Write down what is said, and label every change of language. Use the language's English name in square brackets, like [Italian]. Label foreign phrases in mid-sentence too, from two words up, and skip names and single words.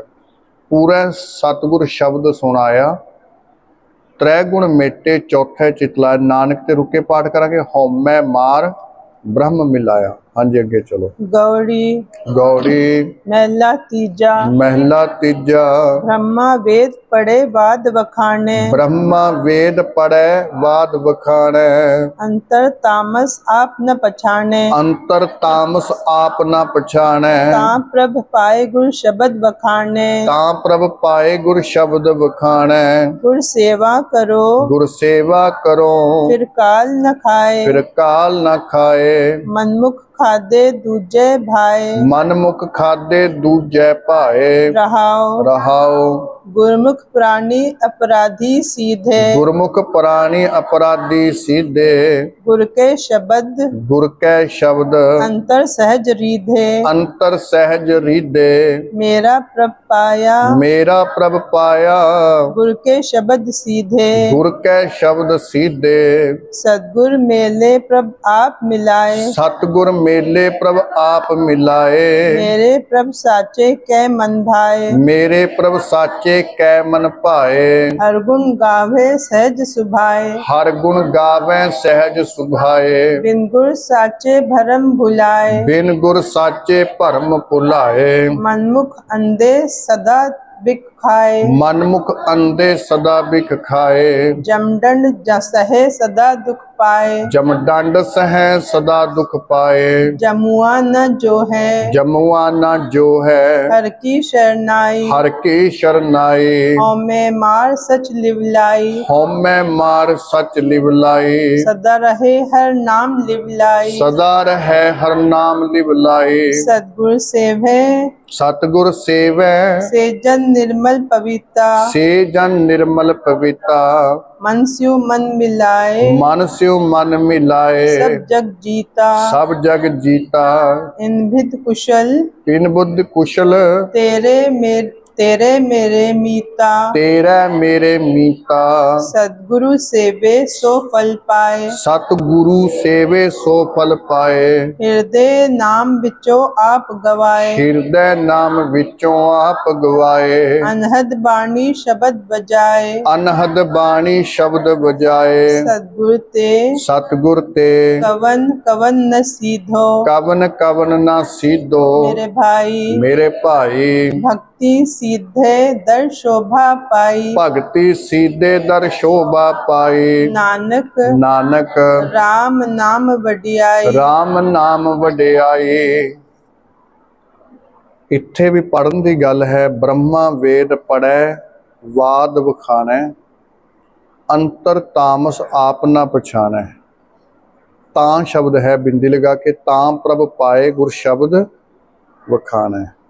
[Punjabi] ਪੂਰਾ ਸਤਿਗੁਰ ਸ਼ਬਦ ਸੁਣਾਇਆ, ਤ੍ਰੈ ਗੁਣ ਮੇਟੇ ਚੌਥੇ ਚਿਤਲਾ। ਨਾਨਕ ਤੇ ਰੁਕੇ ਪਾਠ ਕਰਾਂਗੇ। ਹਉਮੈ ਮਾਰ ਬ੍ਰਹਮ ਮਿਲਾਇਆ। ਹਾਂਜੀ ਅੱਗੇ ਚਲੋ। गौड़ी ਗੌੜੀ ਮਹਲਾ ਤੀਜਾ। ਮਹਿਲਾ ਤੀਜਾ। ਬ੍ਰਹਮਾ ਵੇਦ ਪੜ੍ਹੇ ਬਾਦ ਵਖਾਣੇ। ਬ੍ਰਹਮਾ ਵੇਦ ਪੜੈ ਬਾਦ ਵਖਾਣੈ। ਅੰਤਰ ਤਾਮਸ ਆਪ ਨ ਪਛਾਣੇ। ਅੰਤਰ ਤਾਮਸ ਆਪ ਨਾ ਪਛਾਣੈ। ਤਾ ਪ੍ਰਭ ਪਾਏ ਗੁਰ ਸ਼ਬਦ ਵਖਾਣੇ। ਤਾਂ ਪ੍ਰਭ ਪਾਏ ਗੁਰ ਸ਼ਬਦ ਵਖਾਣੈ। ਗੁਰ ਸੇਵਾ ਕਰੋ ਗੁਰ ਸੇਵਾ ਕਰੋ, ਫਿਰ ਕਾਲ ਨ ਖਾਏ। ਫਿਰ ਕਾਲ ਨਾ ਖਾਏ। ਮਨਮੁਖ ਖਾਦੇ ਦੂਜੇ ਭਾਏ। ਮਨ ਮੁਖ ਖਾਦੇ ਦੂਜੈ ਭਾਏ। रहाओ ਰਹਾਉ ਗੁਰਮੁਖ ਪ੍ਰਾਣੀ ਅਪਰਾਧੀ ਸੀਧੇ। ਗੁਰਮੁਖ ਪ੍ਰਾਣੀ ਅਪਰਾਧੀ ਸੀਧੇ। ਗੁਰ ਕੇ ਸ਼ਬਦ ਗੁਰ ਕੈ ਸ਼ਬਦ ਅੰਤਰ ਸਹਜ ਰੀਧੇ। ਅੰਤਰ ਸਹਿਜ ਰੀਧੇ। ਮੇਰਾ ਪ੍ਰਭ ਪਾਇਆ ਮੇਰਾ ਪ੍ਰਭ ਪਾਇਆ, ਗੁਰ ਕੇ ਸ਼ਬਦ ਸੀਧੇ। ਗੁਰ ਕੈ ਸ਼ਬਦ ਸੀਧੇ। ਸਦਗੁਰ ਮੇਲੇ ਪ੍ਰਭ ਆਪ ਮਿਲਾਏ। ਸਤਿਗੁਰ ਮੇਲੇ ਪ੍ਰਭ ਆਪ ਮਿਲਾਏ। ਮੇਰੇ ਪ੍ਰਭ ਸਾਚੇ ਕੈ ਮਨ ਭਾਏ। ਮੇਰੇ ਪ੍ਰਭ ਸਾਚੇ ਕੈ ਮਨ ਭਾਏ। ਹਰ ਗੁਣ ਗਾਵੇ ਸਹਜ ਸੁਭਾਏ। ਹਰ ਗੁਣ ਗਾਵੈ ਸਹਿਜ ਸੁਭਾਏ। ਬਿਨ ਗੁਰ ਸਾਚੇ ਭਰਮ ਭੁਲਾਏ। ਬਿਨ ਗੁਰ ਸਾਚੇ ਭਰਮ ਭੁਲਾਏ। ਮਨਮੁਖ ਅੰਧੇ ਸਦਾ ਬਿਕ ਖਾਏ। ਮਨਮੁਖ ਅੰਧੇ ਸਦਾ ਬਿਖ ਖਾਏ। ਜਮਡੰਡ ਸਹੇ ਸਦਾ ਦੁਖ ਪਾਏ। ਜਮਡੰਡ ਸਹ ਸਦਾ ਦੁਖ ਪਾਏ। ਜਮੁਆ ਨ ਜੋ ਹੈ ਜਮੁਆ ਨ ਜੋ ਹੈ, ਹਰ ਕੀ ਸ਼ਰਨਾਈ। ਹਰ ਕੀ ਸ਼ਰਨਾਈ। ਹੌਮੇ ਮਾਰ ਸਚ ਲਿਵਲਾਈ। ਹਉਮੈ ਮਾਰ ਸਚ ਲਿਵਲਾਈ। ਸਦਾ ਰਹੇ ਹਰ ਨਾਮ ਲਿਵਲਾਈ। ਸਦਾ ਰਹੇ ਹਰ ਨਾਮ ਲਿਵਲਾਈ। ਸਦਗੁਰ ਸੇਵੇ ਸਤਗੁਰ ਸੇਵੈ, ਸੇਜਨ ਨਿਰਮਲ ਪਵਿਤਾ। ਸੇ ਜਨ ਨਿਰਮਲ ਪਵਿਤਾ। ਮਨ ਸਿਉ ਮਨ ਮਿਲਾਏ। ਮਨ ਸਿਉ ਮਨ ਮਿਲਾਏ। ਸਭ ਜਗ ਜੀਤਾ। ਸਭ ਜਗ ਜੀਤਾ। ਇਨ ਭਿਤ ਕੁਸ਼ਲ ਇਨ ਬੁੱਧ ਕੁਸ਼ਲ, ਤੇਰੇ ਮੇਰੇ ਮੀਤਾ। ਤੇਰਾ ਮੇਰੇ ਮੀਤਾ। ਸਦਗੁਰੂ ਸੇਵੇ ਸੋ ਫਲ ਪਾਏ। ਸਤਗੁਰੂ ਸੇਵੇ ਸੋ ਫਲ ਪਾਏ। ਹਿਰਦੈ ਨਾਮ ਬਿਚੋ ਆਪ ਗਵਾਏ। ਹਿਰਦੈ ਨਾਮ ਵਿਚੋਂ ਆਪ ਗਵਾਏ। ਅਨਹਦ ਬਾਣੀ ਸ਼ਬਦ ਬਜਾਏ। ਅਨਹਦ ਬਾਣੀ ਸ਼ਬਦ ਬਜਾਏ। ਸਦਗੁਰੂ ਤੇ ਸਤਗੁਰ ਤੇ ਕਵਨ ਕਵਨ ਨ ਸੀਧੋ। ਕਵਨ ਕਵਨ ਨਾ ਸੀਧੋ। ਮੇਰੇ ਭਾਈ ਮੇਰੇ ਭਾਈ ਭਕਤੀ ਸੀਧੇ ਦਰ ਸ਼ੋਭਾ ਪਾਈ। ਭਗਤਿ ਸੀਧੇ ਦਰ ਸ਼ੋਭਾ ਪਾਈ। नानक नानक ਰਾਮ ਨਾਮ ਵਡਿਆਈ। ਰਾਮ ਨਾਮ ਵਡਿਆਈ। ਇੱਥੇ ਵੀ ਪੜਨ ਦੀ ਗੱਲ ਹੈ। ਬ੍ਰਹਮਾ ਵੇਦ ਪੜੈ ਵਾਦ ਵਖਾਣੈ। ਅੰਤਰ ਤਾਮਸ ਆਪ ਨਾ ਪਛਾਣੈ। ਤਾਂ ਸ਼ਬਦ ਹੈ ਬਿੰਦੀ ਲਗਾ ਕੇ। ਤਾਂ ਪ੍ਰਭ ਪਾਏ ਗੁਰ ਸ਼ਬਦ ਵਖਾਣੈ।